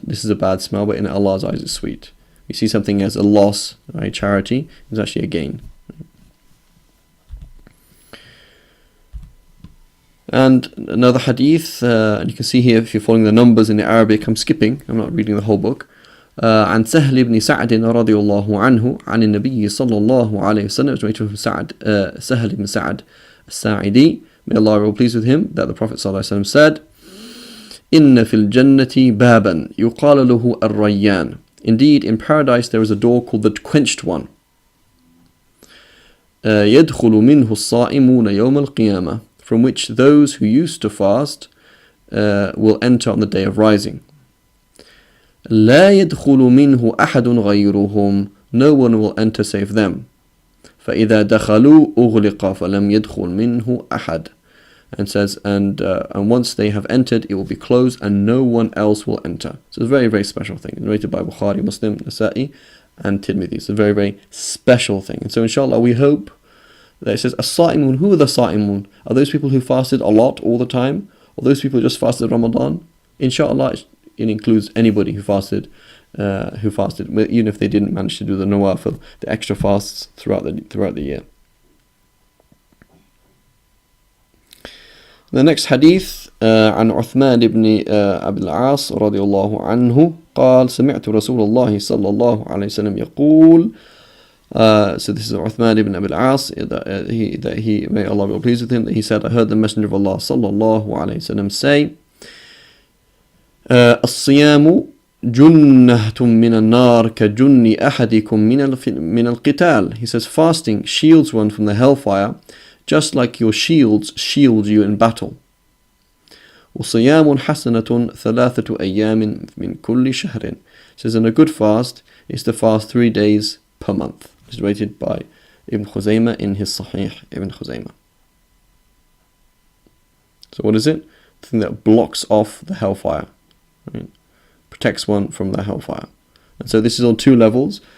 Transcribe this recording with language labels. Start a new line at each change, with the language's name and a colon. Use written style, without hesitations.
English: This is a bad smell, but in Allah's eyes it's sweet. We see something as a loss, right? Charity is actually a gain. And another hadith, and you can see here if you're following the numbers in the Arabic, I'm skipping, I'm not reading the whole book.
Arabic: عن سهل بن سعد رضي الله عنه عن النبي صلى الله عليه وسلم,
English: from Sahal ibn Sa'd
Arabic: الساعدي,
English: may Allah be well pleased with him, that the Prophet
Arabic: صلى الله عليه وسلم said, إن في الجنة بابا يقال له الريان.
English: Indeed, in paradise there is a door called the quenched one.
Arabic: يدخل منه الصائمون يوم القيامة,
English: from which those who used to fast will enter on the day of rising.
Arabic: لا يدخل منه أحد غيرهم,
English: no one will enter save them.
Arabic: فإذا دخلوا أغلق فلم يدخل منه أحد.
English: And says, and once they have entered, it will be closed, and no one else will enter. So it's a very, very special thing. It's rated by Bukhari, Muslim, Nasa'i, and Tirmidhi. It's a very, very special thing. And so, inshallah, we hope that it says, as-sa'imun, who are the sa'imun? Are those people who fasted a lot all the time? Or those people who just fasted Ramadan? Inshallah, it includes anybody who fasted, even if they didn't manage to do the nawafil, the extra fasts throughout the year.
Arabic: The next hadith, عن عثمان بن أبي العاص رضي الله عنه قال سمعت رسول الله صلى الله عليه وسلم يقول.
English: So this is Uthman ibn Abi al-As, that he, may Allah be pleased with him, that he said, I heard the Messenger of Allah صلى الله عليه وسلم say,
Arabic: الصيام جنة من النار كجن أحدكم من القتال.
English: He says, fasting shields one from the hellfire, just like your shields shield you in battle.
Arabic: وصيام حسنة ثلاثة أيام من كل شهر.
English: Says, and a good fast is to fast 3 days per month. This is rated by Ibn Khuzaymah in his Sahih Ibn Khuzaymah. So what is it? The thing that blocks off the hellfire, right? Protects one from the hellfire. And so this is on two levels.